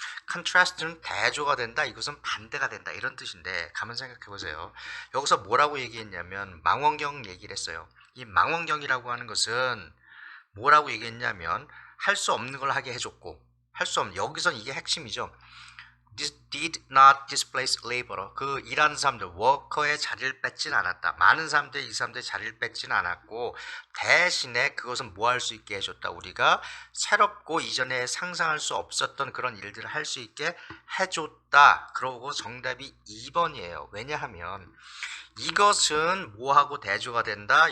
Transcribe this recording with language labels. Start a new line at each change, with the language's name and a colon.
Korean: 컨트라스트는 대조가 된다. 이것은 반대가 된다. 이런 뜻인데 가만 생각해 보세요. 여기서 뭐라고 얘기했냐면 망원경 얘기를 했어요. 이 망원경이라고 하는 것은 뭐라고 얘기했냐면 할 수 없는 걸 하게 해줬고 여기선 이게 핵심이죠.
English: This did not displace labor.
Korean: 그 일하는 사람들, 워커의 자리를 뺏진 않았다. 많은 사람들이 이 사람들의 자리를 뺏지는 않았고 대신에 그것은 뭐 할 수 있게 해줬다. 우리가 새롭고 이전에 상상할 수 없었던 그런 일들을 할 수 있게 해줬다. 그러고 정답이 2번이에요. 왜냐하면 이것은 뭐하고 대조가 된다.